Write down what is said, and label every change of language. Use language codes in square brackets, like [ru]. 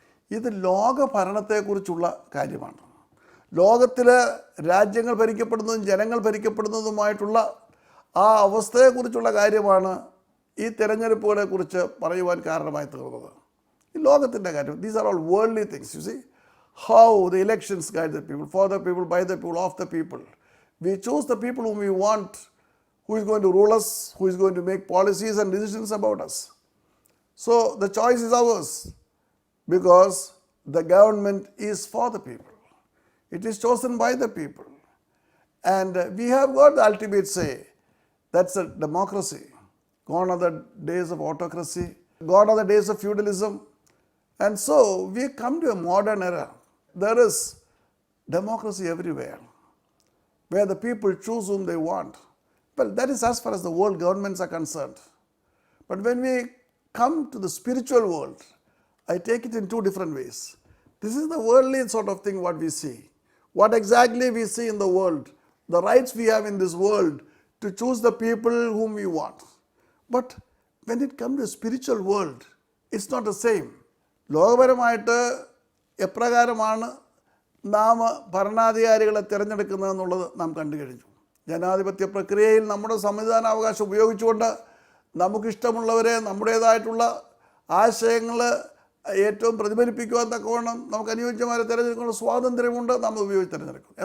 [ml] ഇത് ലോക ഭരണത്തെക്കുറിച്ചുള്ള കാര്യമാണ്. ലോകത്തിൽ രാജ്യങ്ങൾ ഭരിക്കപ്പെടുന്നതും ജനങ്ങൾ ഭരിക്കപ്പെടുന്നതുമായിട്ടുള്ള ആ അവസ്ഥയെക്കുറിച്ചുള്ള കാര്യമാണ് ഈ തിരഞ്ഞെടുപ്പുകളെക്കുറിച്ച് പറയുവാൻ കാരണമായി തീർന്നത്. ഈ ലോകത്തിൻ്റെ കാര്യം. [en] These are all worldly things. You see how the elections guide the people, for the people, by the people, of the people. We choose the people whom we want, who is going to rule us, who is going to make policies and decisions about us. So the choice is ours because the government is for the people. It is chosen by the people. And we have got the ultimate say. That's a democracy. Gone are the days of autocracy. Gone are the days of feudalism. And so we come to a modern era. There is democracy everywhere, where the people choose whom they want. Well, that is as far as the world governments are concerned. But when we come to the spiritual world, I take it in two different ways. This is the worldly sort of thing what we see. What exactly we see in the world, the rights we have in this world to choose the people whom we want. But when it comes to spiritual world, it's not the same. [ml] ലോകപരമായിട്ട് എപ്രകാരമാണ് നാം ഭരണാധികാരികളെ തിരഞ്ഞെടുക്കുന്നതെന്നുള്ളത് നാം കണ്ടു കഴിഞ്ഞു. ജനാധിപത്യ പ്രക്രിയയിൽ നമ്മുടെ സമ്മതിദാനാവകാശം ഉപയോഗിച്ചുകൊണ്ട് നമുക്കിഷ്ടമുള്ളവരെ നമ്മുടേതായിട്ടുള്ള ആശയങ്ങൾ ഏറ്റവും പ്രതിഫലിപ്പിക്കുവാൻ തക്കവണ്ണം നമുക്ക് അനുയോജ്യമാരെ തിരഞ്ഞെടുക്കാനുള്ള സ്വാതന്ത്ര്യമുണ്ട്, നമ്മൾ ഉപയോഗിച്ച് തിരഞ്ഞെടുക്കും.